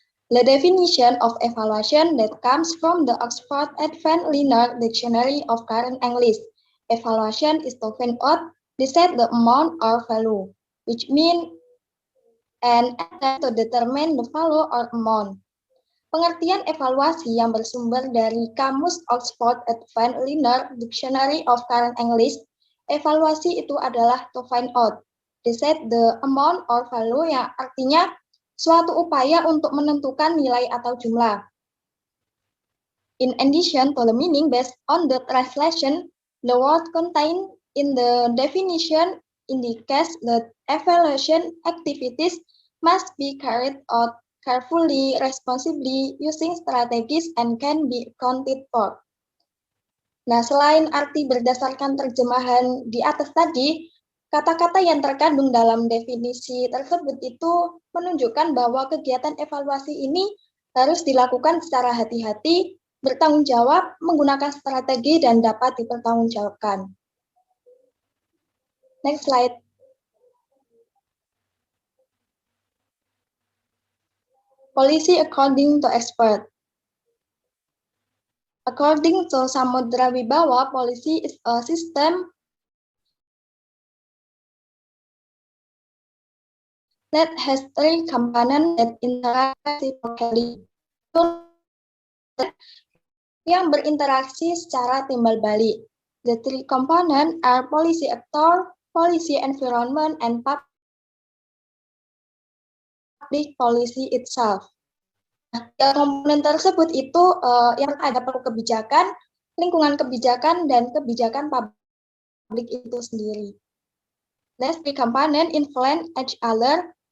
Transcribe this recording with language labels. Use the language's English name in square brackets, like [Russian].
[English] The definition of evaluation that comes from the Oxford Advanced Learner Dictionary of Current English. Evaluation is to find out, decide the amount or value, which means an attempt to determine the value or amount. [Indonesian] Pengertian evaluasi yang bersumber dari Kamus Oxford Advanced Learner Dictionary of Current English, evaluasi itu adalah [English] to find out, decide the amount or value, [Indonesian] yang artinya suatu upaya untuk menentukan nilai atau jumlah. [English] In addition to the meaning based on the translation, the word contained in the definition indicates that evaluation activities must be carried out carefully, responsibly, using strategies and can be accounted for. [Indonesian] Nah, selain arti berdasarkan terjemahan di atas tadi, kata-kata yang terkandung dalam definisi tersebut itu menunjukkan bahwa kegiatan evaluasi ini harus dilakukan secara hati-hati, bertanggung jawab, menggunakan strategi, dan dapat dipertanggungjawabkan. [English] Next slide. Policy according to expert. According to Samudra Wibawa, policy is a system that has three components that interact reciprocally, [Indonesian] yang berinteraksi secara timbal balik. [English] The three components are policy actor, policy environment, and public policy itself. [Indonesian] Nah, komponen tersebut itu yang ada perlu kebijakan, lingkungan kebijakan, dan kebijakan publik itu sendiri. [English] These three components influence each other.